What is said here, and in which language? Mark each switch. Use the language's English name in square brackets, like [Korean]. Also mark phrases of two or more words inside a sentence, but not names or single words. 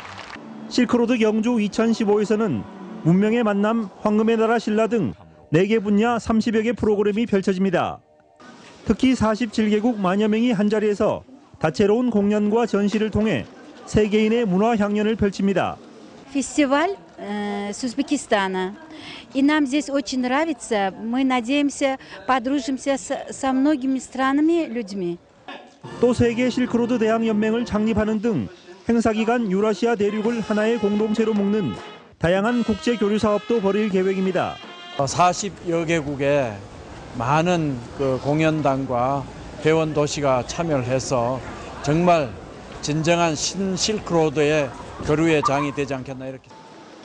[Korean] 실크로드 경주 2015에서는 문명의 만남, 황금의 나라 신라 등 4개 분야 30여 개 프로그램이 펼쳐집니다. 특히 47개국 만여 명이 한자리에서 다채로운 공연과 전시를 통해 세계인의 문화 향연을 펼칩니다. [Russian] Фестиваль с Узбекистана. И нам здесь очень нравится. Мы надеемся, подружимся со многими странами, людьми. [Korean] 또 세계 실크로드 대학 연맹을 창립하는 등 행사 기간 유라시아 대륙을 하나의 공동체로 묶는 다양한 국제 교류 사업도 벌일 계획입니다. 40여 개국의 많은 공연단과 회원 도시가 참여를 해서 정말 진정한 신실크로드의 교류의 장이 되지 않겠나 이렇게.